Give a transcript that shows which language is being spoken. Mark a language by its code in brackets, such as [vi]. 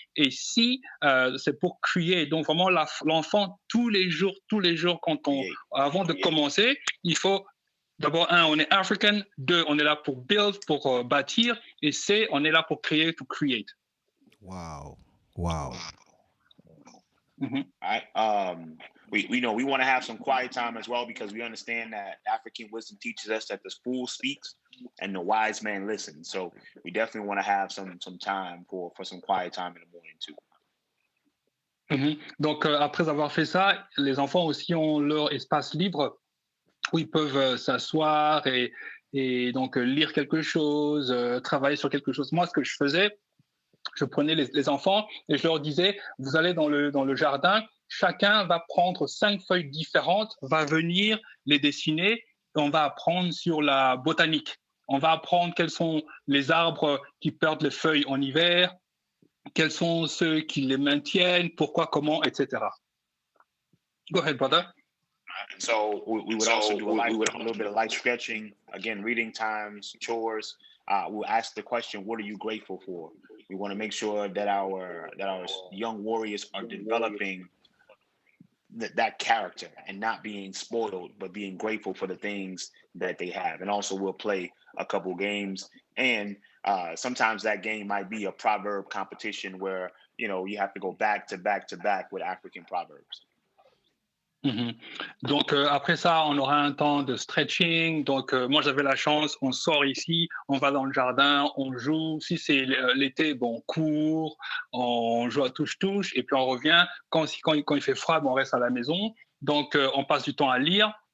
[fr] Et C, c'est pour créer. Donc, vraiment, l'enfant, tous les jours, avant de commencer, il faut, d'abord, on est African. 2, on est là pour build, pour bâtir. Et C, on est là pour créer, [en] to create. Wow. All right. We want to have some quiet time as well because we understand that African wisdom teaches us that the fool speaks and the wise man listens. So we definitely want to have some time for some quiet time in the morning too. [fr] Donc, après avoir fait ça, les enfants aussi ont leur espace libre où ils peuvent s'asseoir et donc lire quelque chose, travailler sur quelque chose. Moi, ce que je faisais, je prenais les enfants et je leur disais, vous allez dans le jardin, chacun va prendre 5 feuilles différentes, va venir les dessiner et on va apprendre sur la botanique. On va apprendre quels sont les arbres qui perdent les feuilles en hiver, quels sont ceux qui les maintiennent, pourquoi, comment, etc. [en] Go ahead, brother. So we would also do a little bit of light stretching, again, reading times, chores. We'll ask the question, what are you grateful for? We want to make sure that our young warriors are developing that character and not being spoiled, but being grateful for the things that they have. And also we'll play a couple games, and sometimes that game might be a proverb competition where, you know, you have to go back to back to back with African proverbs. [fr] Donc après ça, on aura un temps de stretching. Donc moi j'avais la chance, on sort ici, on va dans le jardin, on joue. Si c'est l'été, bon, on court, on joue à touche-touche et puis on revient. Quand il fait froid, bon, on reste à la maison. Donc on passe du temps à lire.